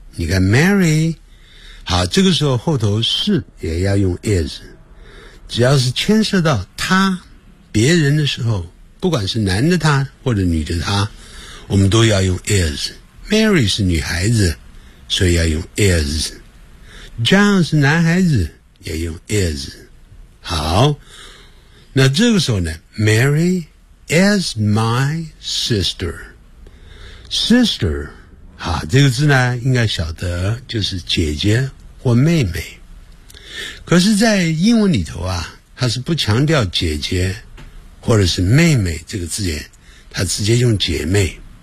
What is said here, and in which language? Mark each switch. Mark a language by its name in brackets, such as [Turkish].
[Chinese] 你看 Mary， 好，这个时候后头是也要用 is， 只要是牵涉到她别人的时候，不管是男的他或者女的他，我们都要用 is。 Mary 是女孩子，所以要用 is。 John 是男孩子，也用 is。好，那这个时候呢， [English] Mary is my sister。 [Chinese] sister 好，这个字呢应该晓得就是姐姐或妹妹，可是在英文里头啊，它是不强调姐姐或者是妹妹这个字眼，他直接用姐妹。